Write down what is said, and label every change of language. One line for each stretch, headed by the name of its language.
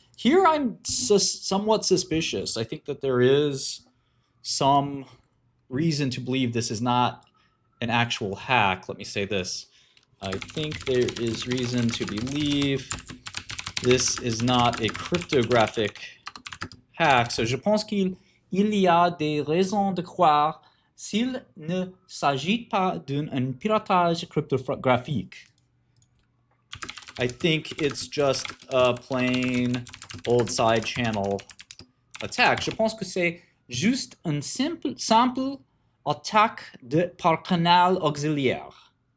English: Here I'm somewhat suspicious. I think that there is some reason to believe this is not an actual hack. Let me say this. I think there is reason to believe this is not a cryptographic hack.
French: So je pense qu'il y a des raisons de croire s'il ne s'agit pas d'un piratage cryptographique.
English: I think it's just a plain old side channel attack.
French: Je pense que c'est juste une simple attaque par canal auxiliaire.